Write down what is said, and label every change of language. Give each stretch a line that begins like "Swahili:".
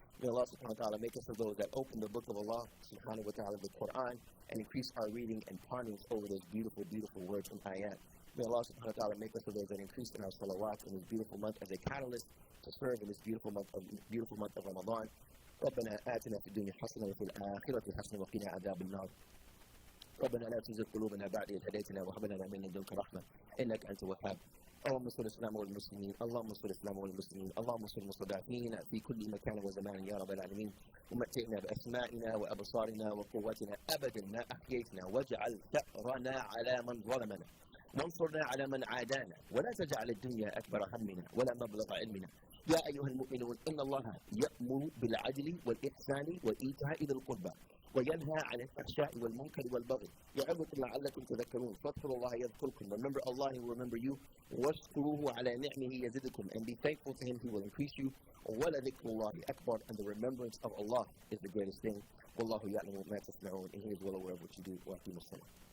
English: May Allah subhanahu wa ta'ala make us of those that open the book of Allah subhanahu wa ta'ala, the Quran, and increase our reading and ponderings over those beautiful, beautiful words from ayat. May Allah subhanahu wa ta'ala make us of those that increase in our salawat in this beautiful month as a catalyst to serve in this beautiful month of Ramadan.
Arabic: ربنا آتنا في الدنيا حسنة وفي الآخرة حسنة وقنا عذاب النار. ربنا لا تزغ قلوبنا بعد إذ هديتنا وهب لنا من لدنك رحمة إنك أنت الوهاب. اللهم انصر الإسلام والمسلمين، اللهم انصر الإسلام والمسلمين، اللهم انصر المستضعفين في كل مكان وزمان يا رب العالمين. ومتعنا بأسمائنا وأبصارنا وقوتنا أبدا ما أحييتنا، واجعل ثأرنا على من ظلمنا، وانصرنا على من عادانا، ولا تجعل الدنيا أكبر همنا ولا مبلغ علمنا. يا أيها المؤمنون إن الله يأمر بالعدل والإحسان وإيتاء ذي القربى وينهى عن الفحشاء والمنكر والبغي يعظكم لعلكم تذكرون. فاذكروا الله يذكركم.
English: Remember Allah, He will remember you.
Arabic: واشكروه على نعمه يزدكم.
English: And be thankful to Him, He will increase you.
Arabic: ولذكر الله أكبر.
English: And the remembrance of Allah is the greatest thing.
Arabic: والله يعلم ما تصنعون.
English: And He is well aware of what you do.
Arabic: وأقيموا الصلاة.